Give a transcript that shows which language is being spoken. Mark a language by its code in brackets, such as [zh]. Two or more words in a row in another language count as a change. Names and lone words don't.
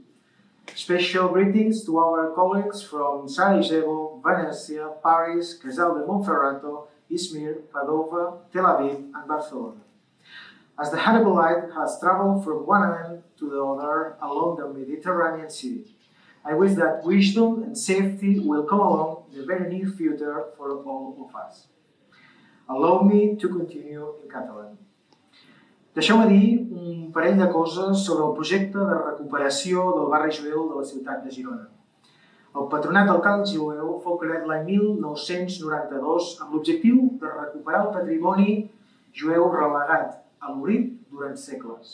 [en] Special greetings to our colleagues from Sarajevo, Venezia, Paris, Casal de Monferrato, Izmir, Padova, Tel Aviv and Barcelona. As the Hanukkah light has traveled from one end to the other along the Mediterranean Sea, I wish that wisdom and safety will come along in the very near future for all of us. Allow me to continue in Catalan. [ca] Deixeu-me dir un parell de coses sobre el projecte de recuperació del barri jueu de la ciutat de Girona. El Patronat del Cant Jueu fou creat l'any 1992 amb l'objectiu de recuperar el patrimoni jueu relegat a l'oblit durant segles.